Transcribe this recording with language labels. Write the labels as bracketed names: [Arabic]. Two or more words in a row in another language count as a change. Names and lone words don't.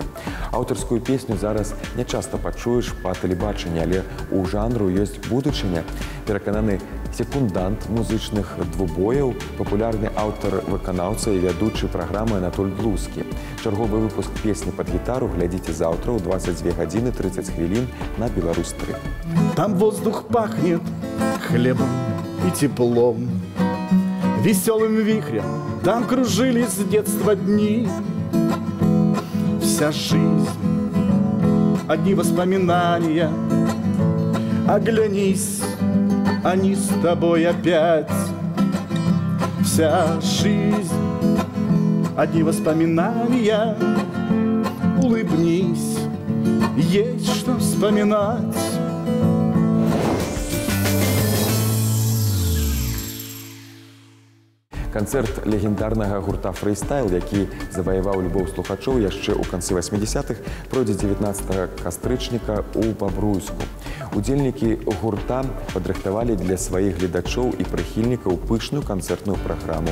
[Belarusian] Аўтарскую песню зараз не часта пачуеш па тэлебачанні, але ў жанру ёсць будучыня. Перакананы секундант музычных двубояў, папулярны аўтар-выканаўца і вядучы праграмы Анатоль Глузкі. Чарговы выпуск «Песні пад гітару» глядзіце заўтра ў 22:30 на «Беларусь-3». [Russian] Там воздух пахнет хлебом и теплом, веселым вихрем там кружились с детства дни. Вся жизнь — одни воспоминания. Оглянись, они с тобой опять. Вся жизнь — одни воспоминания. Улыбнись, есть что вспоминать. [Belarusian] Канцэрт легендарнага гурта «Фрыстайл», які заваяваў любоў слухачоў яшчэ ў канцы 80-х, пройдзе 19 кастрычніка ў Бабруйску. Удзельнікі гурта падрыхтавалі для сваіх гледачоў і прыхільнікаў пышную канцэртную праграму.